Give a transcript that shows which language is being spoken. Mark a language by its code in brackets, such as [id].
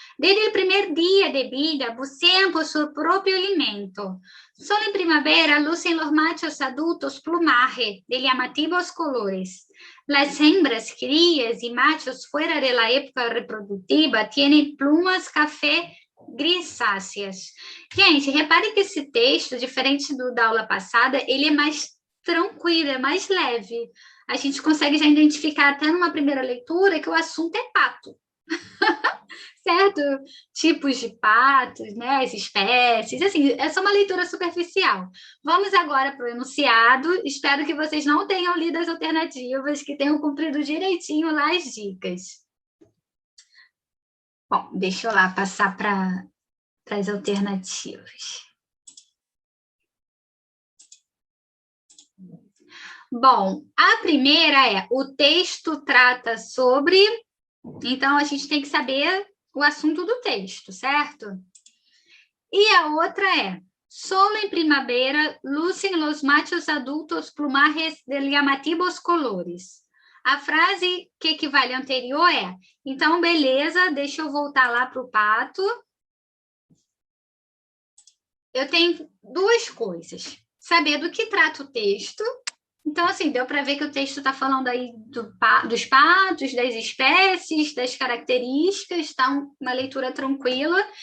[es] Desde el primer día de vida, bucean por su propio alimento. Solo en primavera lucen los machos adultos plumaje de llamativos colores. Las hembras, crías y machos fuera de la época reproductiva tienen plumas café grisáceas. [pt] Gente, repare que esse texto, diferente do da aula passada, ele é mais tranquilo, é mais leve. A gente consegue já identificar até numa primeira leitura que o assunto é pato. Certo? Tipos de patos, né? As espécies, assim, essa é uma leitura superficial. Vamos agora para o enunciado. Espero que vocês não tenham lido as alternativas, que tenham cumprido direitinho lá as dicas. Bom, deixa eu lá passar para as alternativas. Bom, a primeira é: o texto trata sobre... Então, a gente tem que saber o assunto do texto, certo? E a outra é: [es] solo en primavera lucen los machos adultos plumajes de llamativos colores. [pt] A frase que equivale à anterior é: então, beleza, deixa eu voltar lá para o pato. Eu tenho duas coisas: saber do que trata o texto. Então, assim, deu para ver que o texto está falando aí dos patos, das espécies, das características, está uma leitura tranquila.